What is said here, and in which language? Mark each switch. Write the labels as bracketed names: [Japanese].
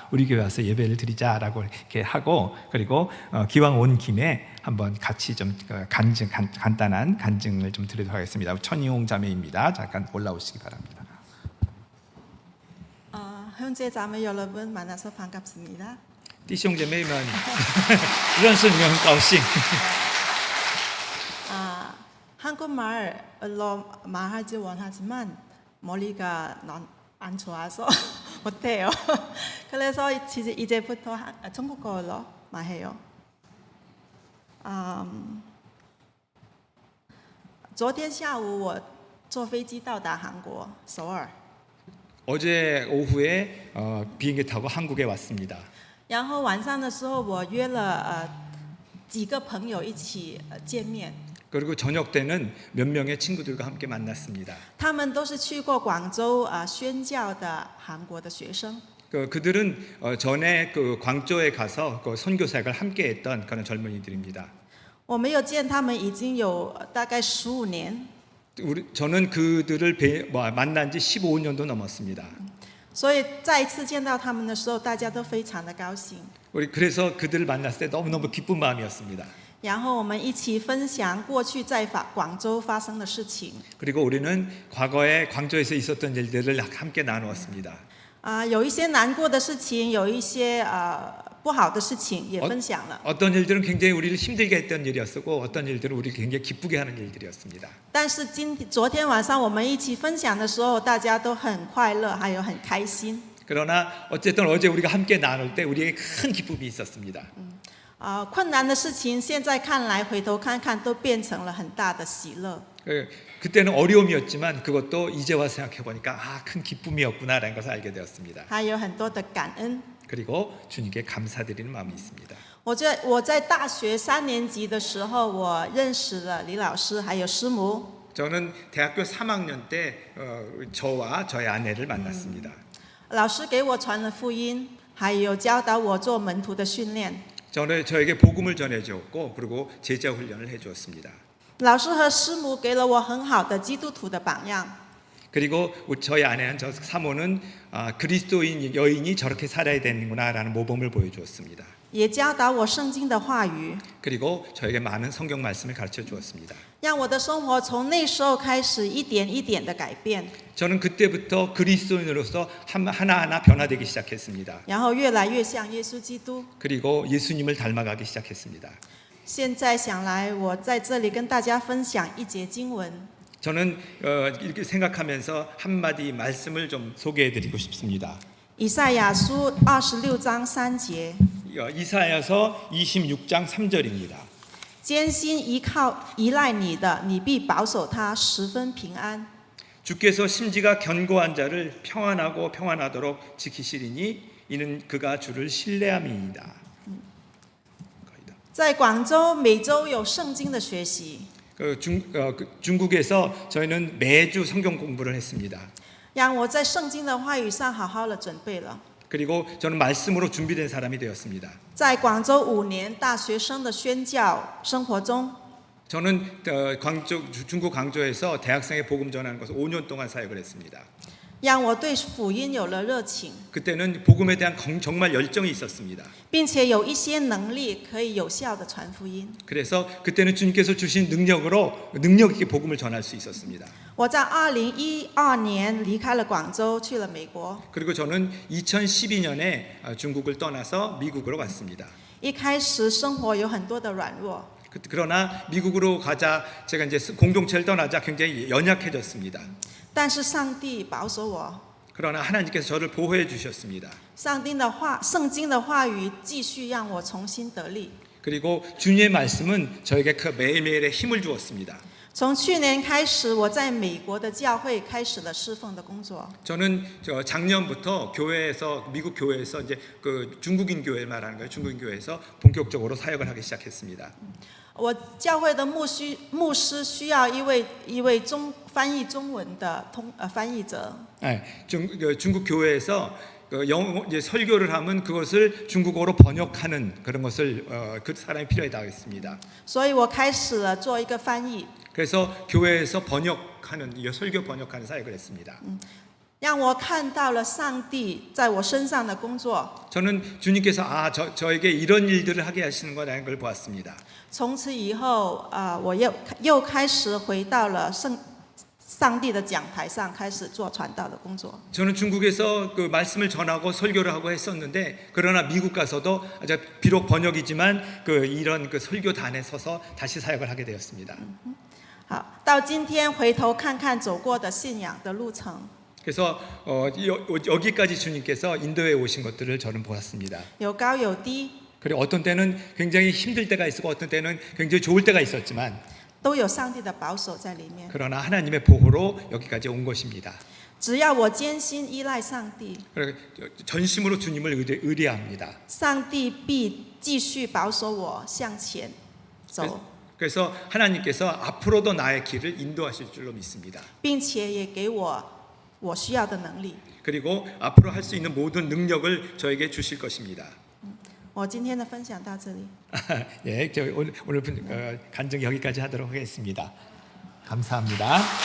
[Korean] 우리 교회 와서 예배를 드리자라고 이렇게 하고 그리고 기왕 온 김에 한번 같이 좀 간단한 간증을 좀 드리도록 하겠습니다. 천이홍 자매입니다. 잠깐 올라오시기 바랍니다. 형제 자매 여러분 만나서 반갑습니다. [Chinese] 弟兄姐妹们认识你们很高兴 [Korean] 한국말로 말하지 원하지만 머리가 안 좋아서 못해요. 그래서 이제부터 중국어로 말해요. [Chinese] 昨天下午我坐飞机到达韩国首尔。 [Korean] 어제 오후에 비행기 타고 한국에 왔습니다. [Chinese] 然后晚上的时候，我约了几个朋友一起见面。 [Korean] 그리고 저녁 때는 몇 명의 친구들과 함께 만났습니다. [Chinese] 他们都是去过广州宣教的韩国的学生。 [Korean] 그들은 전에 그 광저우에 가서 그 선교사역을 함께했던 그런 젊은이들입니다. [Chinese] 我没有见他们已经有大概15年。 [Korean] 저는 그들을 만난 지 15년도 넘었습니다. [Chinese] 所以再一次见到他们的时候，大家都非常的高兴。 [Korean] 그래서 그들을 만났을 때 너무너무 기쁜 마음이었습니다. [Chinese] 然后我们一起分享过去在广州发生的事情。 [Korean] 그리고 우리는 과거에 광저우에서 있었던 일들을 함께 나누었습니다. [Chinese] 有一些难过的事情，有一些不好的事情也分享了。 [Korean] 어떤 일들은 굉장히 우리를 힘들게 했던 일이었고 어떤 일들은 우리를 굉장히 기쁘게 하는 일들이었습니다. [Chinese] 但是昨天晚上我们一起分享的时候，大家都很快乐，还有很开心。 [Korean] 그러나 어쨌든 어제 우리가 함께 나눌 때 우리에게 큰 기쁨이 있었습니다. [Chinese] 困难的事情现在看来回头看看都变成了很大的喜乐。 [Korean] 그때는 어려움이었지만 그것도 이제 와서 생각해 보니까 큰 기쁨이었구나라는 것을 알게 되었습니다. [Chinese] 还有很多的感恩。 [Korean] 그리고 주님께 감사드리는 마음이 있습니다. [Chinese] 我在大学3年级的时候，我认识了李老师还有师母。 [Korean] 저는 대학교 3학년 때 저와 저의 아내를 만났습니다. [Chinese] 老师给我传了福音，还有教导我做门徒的训练。 [Korean] 저에게 복음을 전해주었고 그리고 제자 훈련을 해주었습니다. [Chinese] 老师和师母给了我很好的基督徒的榜样。 [Korean] 그리고 저희 아내는 저 사모는 그리스도인 여인이 저렇게 살아야 되는구나라는 모범을 보여주었습니다. [Chinese] 也教导我圣经的话语， [Korean] 그리고 저에게 많은 성경 말씀을 가르쳐 주었습니다. [Chinese] 让我的生活从那时候开始一点一点的改变， [Korean] 저는 그때부터 그리스도인으로서 하나하나 변화되기 시작했습니다. [Chinese] 然後越来越像耶稣基督。 [Korean] 그리고 예수님을 닮아가기 시작했습니다. [Chinese] 现在想来，我在这里跟大家分享一节经文。 [Korean] 저는 이렇게 생각하면서 한마디 말씀을 좀 소개해드리고 싶습니다. [Chinese] 以赛亚书26章3节， [Korean] 이사야서 26장 3절입니다. [Chinese] 艰辛依赖你的，你必保守他十分平安。 [Korean] 주께서 심지가 견고한 자를 평안하도록 지키시리니 이는 그가 주를 신뢰함이니이다. [Chinese] 在广州每周有圣经的学习， [Korean] 중국에서 저희는 매주 성경 공부를 했습니다. [Chinese] 让我在圣经的话语上好好的准备了。 [Korean] 그리고 저는 말씀으로 준비된 사람이 되었습니다. [Chinese] 在广州5年大学生的宣教生活中， [Korean] 저는 중국 광저우에서 대학생의 복음 전하는 것을 5년 동안 사역을 했습니다. [Chinese] 让我对福音有了热情， [Korean] 그때는 복음에 대한 정말 열정이 있었습니다. [Chinese] 并且有一些能力可以有效的传福音。 [Korean] 그래서 그때는 주님께서 주신 능력 있게 복음을 전할 수 있었습니다. [Chinese] 我在2012年离开了广州，去了美国。 [Korean] 그리고 저는 2012년에 중국을 떠나서 미국으로 갔습니다. [Chinese] 一开始生活有很多的软弱， [Korean] 그러나 미국으로 가자 제가 이제 공동체를 떠나자 굉장히 연약해졌습니다. [Chinese] 但是上帝保守我， [Korean] 그러나 하나님께서 저를 보호해 주셨습니다. [Chinese] 圣经的话语继续让我重新得力。 [Korean] 그리고 주님의 말씀은 저에게 그 매일매일의 힘을 주었습니다. [Chinese] 从去年开始，我在美国的教会开始了侍奉的工作。 [Korean] 저는 작년부터 미국 교회에서 이제 그 중국인 교회 말하는 거예요. 중국인 교회에서 본격적으로 사역을 하기 시작했습니다. [Chinese] 我教会的牧师需要一位翻译中文的翻译者。 [Korean] 중국 교회에서 이제 설교를 하면 그것을 중국어로 번역하는 그런 것을 그 사람이 필요하다고 했습니다. [Chinese] 所以我开始了做一个翻译， [Korean] 그래서 교회에서 설교 번역하는 사역을 했습니다. [Chinese] 让我看到了上帝在我身上的工作。 [Korean] 저는 주님께서 저에게 이런 일들을 하게 하시는 거라는 걸 보았습니다. [Chinese] 从此以后，我又开始回到了上帝的讲台上，开始做传道的工作。 [Korean] 저는 중국에서 그 말씀을 전하고 설교를 하고 했었는데 그러나 미국 가서도 비록 번역이지만 이런 설교단에 서서 다시 사역을 하게 되었습니다. [Chinese] 好，到今天回头看看走过的信仰的路程， [Korean] 그래서 여기까지 주님께서 인도에 오신 것들을 저는 보았습니다. [Chinese] 有高有低， [Korean] 그리고 어떤 때는 굉장히 힘들 때가 있었고 어떤 때는 굉장히 좋을 때가 있었지만 [Chinese] 都有上帝的保守在里面。 [Korean] 그러나 하나님의 보호로 여기까지 온 것입니다. [Chinese] 只要我艰辛依赖上帝， [Korean] 그리고 전심으로 주님을 의뢰합니다. [Chinese] 上帝必继续保守我向前走， [Korean] 그래서 하나님께서 앞으로도 나의 길을 인도하실 줄로 믿습니다. [Chinese] 并且也给我需要的能力。 [Korean] 그리고 앞으로 할 수 있는 모든 능력을 저에게 주실 것입니다. [Chinese] 我今天的分享到这里。 [Korean] 예, 오늘 간증 여기까지 하도록 하겠습니다. 감사합니다.